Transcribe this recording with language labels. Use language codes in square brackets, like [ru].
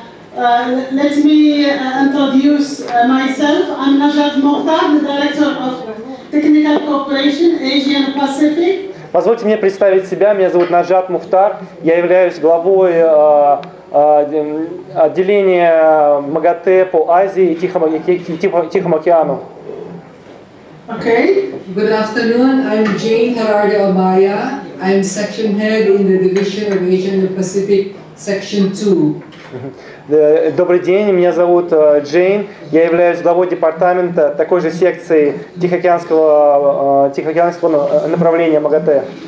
[en] Let me introduce myself. I'm Najat Mokhtar, the Director of Technical Cooperation, Asia and Pacific. [ru] Позвольте мне представить себя. Меня зовут Наджат Мухтар. Я являюсь главой отделения МАГАТЭ по Азии и Тихому океану. [en] Okay. Good afternoon. I'm Jane Hararde-Abaya. I'm section head in the Division of Asia and Pacific, Section 2. [ru] Добрый день, меня зовут Джейн. Я являюсь главой департамента такой же секции Тихоокеанского направления МАГАТЭ.